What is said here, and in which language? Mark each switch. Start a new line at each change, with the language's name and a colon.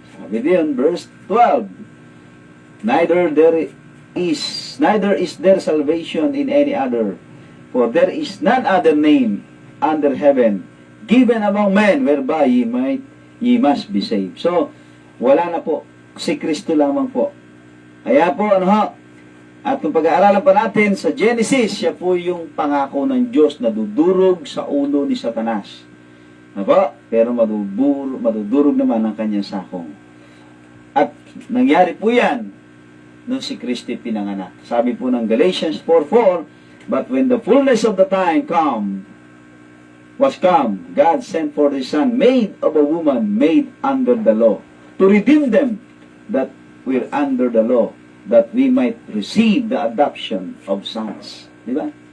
Filipino: Sabi din,
English: verse 12, neither is there salvation in any other, for there is none other name under heaven given among men whereby ye must be saved.
Filipino: So, wala na po. Si Kristo lamang po. Kaya po, at kung pag-aaralan pa natin sa Genesis, siya po yung pangako ng Diyos na dudurog sa ulo ni Satanas. Pero madudurog naman ang kanyang sakong. At nangyari po yan nung si Kristo pinanganak. Sabi po ng Galatians
English: 4:4, but when the fullness of the time was come, God sent forth His Son, made of a woman, made under the law, to redeem them that were under the law, that we might receive the adoption of sons.
Filipino: Di ba?